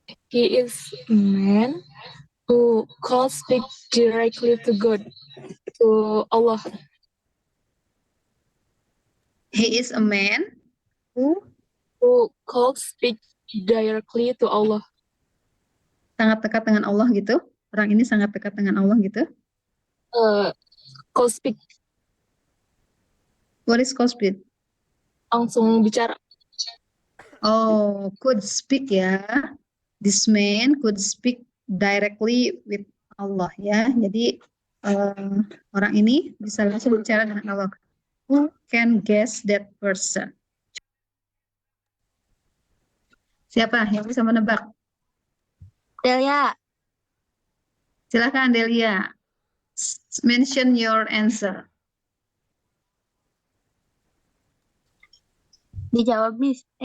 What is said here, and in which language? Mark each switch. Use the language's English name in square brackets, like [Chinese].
[English] He is a man who calls speak directly to God, to Allah. He is a man who calls speak directly to Allah. [Indonesian] sangat dekat dengan Allah gitu. Orang ini sangat dekat dengan Allah gitu. [English] Call speak. What is call speak? [Indonesian] Langsung bicara. [English] Oh, could speak ya. This man could speak directly with Allah ya. [Indonesian] Jadi orang ini bisa langsung bicara dengan Allah. [English] Who can guess that person? [Indonesian] Siapa yang bisa menebak? Delia. Silakan [English] Delia. Mention your answer. [Indonesian] Dijawab, Miss.